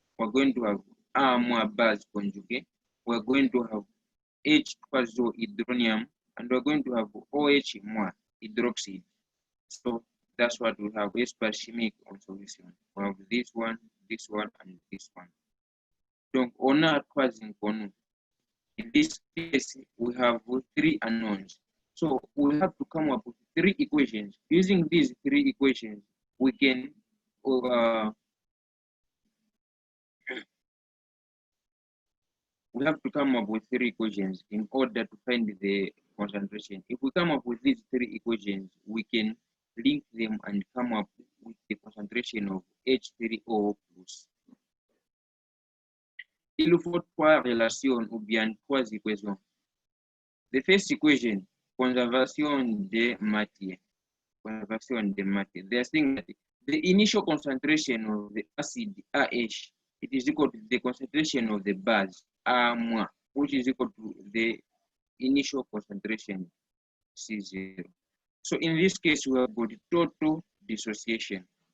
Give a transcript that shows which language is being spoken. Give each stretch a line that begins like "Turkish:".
English: We're going to have A more base conjugate. We're going to have H2hydronium, and we're going to have OH more hydroxide. So that's what we have as per chimique on solution. We have this one, and this one.
French: Donc, on a trois inconnus.
English: In this case, we have 3 unknowns. So we have to come up with 3 equations. Using these 3 equations, we can we have to come up with 3 equations in order to find the concentration. If we come up with these 3 equations, we can link them and come up with the concentration of H3O+.
French: Il faut 3 relations ou bien 3 équations.
English: The first equation,
French: conservation de matière. Conservation de matière.
English: They are saying that the initial concentration of the acid AH, it is equal to the concentration of the base A-, which is equal to the initial concentration C0. So in this case, we have got total dissociation.